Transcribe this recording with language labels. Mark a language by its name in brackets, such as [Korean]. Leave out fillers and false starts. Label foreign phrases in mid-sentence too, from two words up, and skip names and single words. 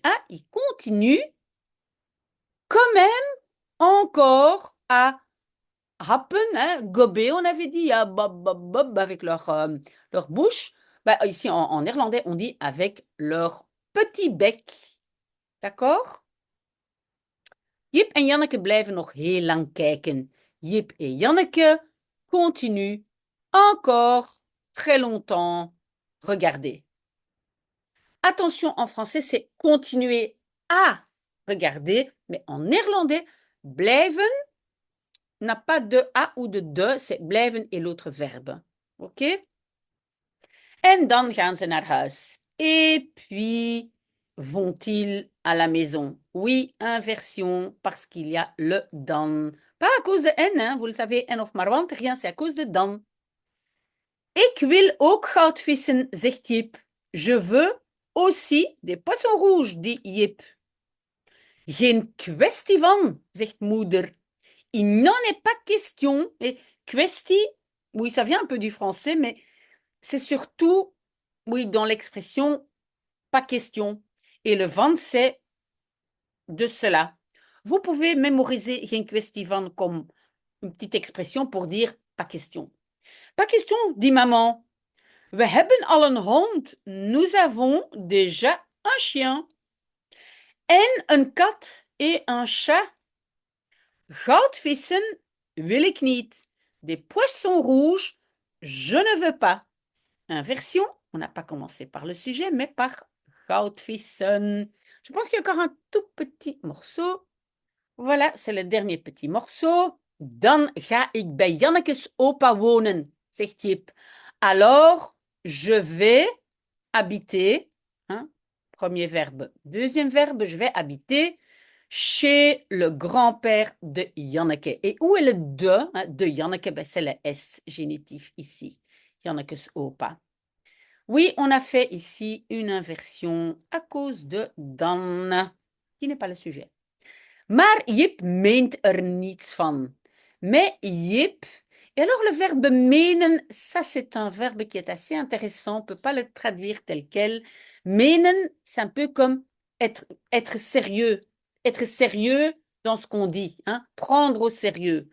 [French] Ah, il continue quand même encore à happen, hein, gober, on avait dit, à bob, bob, bob avec leur bouche. Bah, ici, en néerlandais, on dit avec leur petit bec. D'accord? [Dutch] Jip en Janneke blijven nog heel lang kijken. [French] Jip et Janneke continuent encore très longtemps regarder. Attention, en français, c'est continuer à regarder, mais en néerlandais, blijven n'a pas de a ou de, c'est blijven et l'autre verbe. [Dutch] OK? En dan gaan ze naar huis. [French] Et puis, vont-ils à la maison? Oui, inversion, parce qu'il y a le dan. Pas à cause de en, hein, vous le savez, [Dutch] en of maar want, [French] rien, c'est à cause de dan. [Dutch] Ik wil ook goudvissen, zegt Jip. [French] Je veux aussi des poissons rouges, dit Jip. [Dutch] Geen kwestie van, zegt moeder. [French] Il n'en est pas question. Et kwestie, oui, ça vient un peu du français, mais c'est surtout, oui, dans l'expression pas question. Et le van, c'est de cela. Vous pouvez mémoriser [Dutch] geen kwestie van [French] comme une petite expression pour dire pas question. Pas question, dit maman. [Dutch] We hebben al een hond. [French] Nous avons déjà un chien. [Dutch] En een kat [French] et un chat. [Dutch] Goudvissen wil ik niet. [French] Des poissons rouges, je ne veux pas. Inversion, on n'a pas commencé par le sujet, mais par goudvissen. Je pense qu'il y a encore un tout petit morceau. Voilà, c'est le dernier petit morceau. [Dutch] Dan ga ik bij Jannekes opa wonen, zegt Jip. [French] Alors, je vais habiter, hein, premier verbe. Deuxième verbe, je vais habiter chez le grand-père de Janneke. Et où est le de, hein, de Janneke? Ben, c'est le S génitif ici. Jannekes opa. Oui, on a fait ici une inversion à cause de dan, qui n'est pas le sujet. [Dutch] Maar Jip meent er niets van. [French] Mais Jip, et alors le verbe menen, ça c'est un verbe qui est assez intéressant, on ne peut pas le traduire tel quel. Menen, c'est un peu comme être sérieux dans ce qu'on dit, hein, prendre au sérieux.